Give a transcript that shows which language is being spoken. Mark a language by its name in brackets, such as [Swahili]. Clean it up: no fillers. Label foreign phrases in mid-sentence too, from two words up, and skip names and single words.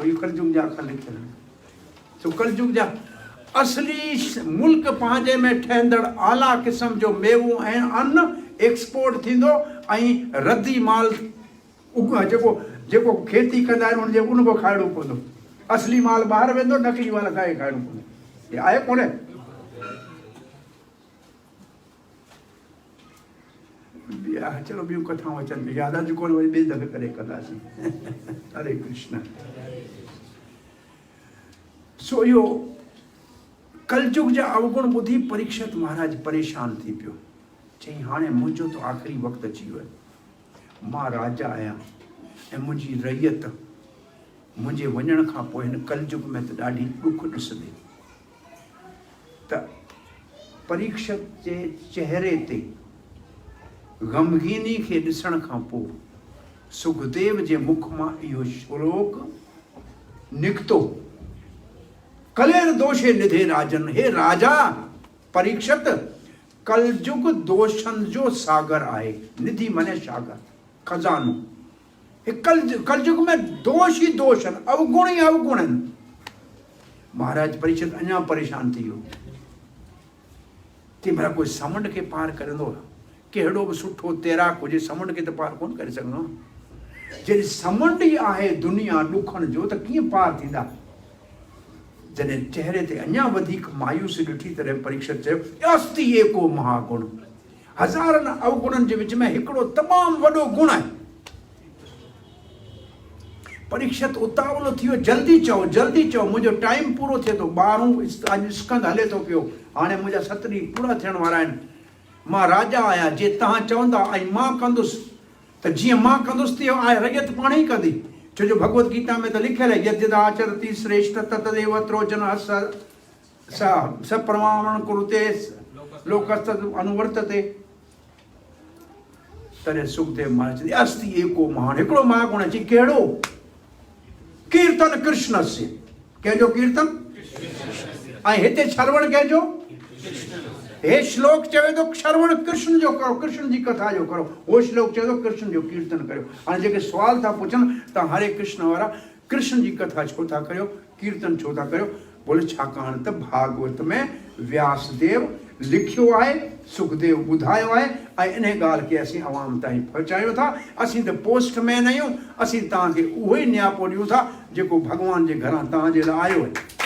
[Sindhi] इहो कलयुग जा अखर लिखियल आहिनि। सो कलयुग जा असली मुल्क पंहिंजे में ठहंदड़ आला क़िस्म जो मेवो ऐं अन्न एक्सपोर्ट थींदो ऐं रद्दी माल जेको खेती कंदा आहिनि उनजे उनखां खाइणो पवंदो। असली माल ॿाहिरि वेंदो, नकली माल खाए खाइणो पवंदो। इहो आहे कोन्हे। चलो ॿियूं कथाऊं अचनि यादि अॼु कोन, वरी ॿिए दफ़े करे कंदासीं। हरे कृष्ण। सो इहो कलयुग जा अवगुण ॿुधी परीक्षित महाराज परेशान थी पियो। चई हाणे मुंहिंजो त आख़िरी वक़्तु अची वियो। मां राजा आहियां ऐं मुंहिंजी रैयत मुंहिंजे वञण खां पोइ हिन कलयुग में त ॾाढी ॾुख ॾिसंदी। त परीक्षित जे चहिरे ते ग़मगीनी खे ॾिसण खां पोइ सुखदेव जे मुख मां इहो श्लोक निकितो। [Sanskrit] कलेर दोषे निधे राजन। [Sindhi] हे राजा परीक्षित, कलयुग दोषनि जो सागर आहे। निधि माने सागर, खज़ानो। कलयुग में दोष ही दोष आहिनि, अवगुण ही अवगुण आहिनि। महाराज परीक्षित अञा परेशान थी वियो। तंहिं महिल कोई समुंड खे पार करंदो, कहिड़ो बि सुठो तैराक हुजे समुंड खे त पार कोन करे सघंदो। जॾहिं समुंड ई आहे दुनिया ॾुखनि जो त कीअं पार थींदा। जॾहिं चहिरे ते अञा वधीक मायूसी ॾिठी तॾहिं परीक्षित चयो [Sanskrit] अस्ति एको महागुण। [Sindhi] हज़ारनि अवगुणनि जे विच में हिकिड़ो तमामु वॾो गुण आहे। परीक्षित उतावलो थी वियो, जल्दी चओ जल्दी चओ, मुंहिंजो टाइम पूरो थिए थो। 12 अॼु स्कंद हले थो पियो, हाणे मुंहिंजा 7 ॾींहं पूरा थियण वारा आहिनि। मां राजा आहियां, जे तव्हां चवंदा ऐं मां कंदुसि त जीअं मां कंदुसि तीअं आहे रैयत पाण ई कंदी। छो जो भगवत गीता में त लिखियल आहे [Sanskrit] यद्यदा आचरति श्रेष्ठ तदेव त्रोजन सप्रमाण कुरुते लोकस्तद अनुवर्तते। [Sindhi] तॾहिं सुखदेव महाराज चई [Sanskrit] अस्ति एको महान। [Sindhi] हिकिड़ो महागुण अची कहिड़ो? कीर्तन कृष्ण से। कंहिंजो कीर्तन? ऐं हिते श्रवण कंहिंजो? हे श्लोक चवे थो श्रवण कृष्ण जो करो, कृष्ण जी कथा जो करो। उहो श्लोक चवे थो कृष्ण जो कीर्तन करियो। हाणे जेके सुवाल था पुछनि तव्हां हरे कृष्ण वारा, कृष्ण जी कथा छो था करियो, कीर्तन छो था करियो? बोले छाकाणि त भागवत में व्यासदेव लिखियो आहे, सुखदेव ॿुधायो आहे ऐं इन ॻाल्हि खे असीं अवाम ताईं पहुचायूं था। असीं त पोस्टमैन आहियूं, असीं तव्हांखे उहो ई नियापो ॾियूं था जेको भॻवान जे घरां तव्हांजे लाइ आयो आहे।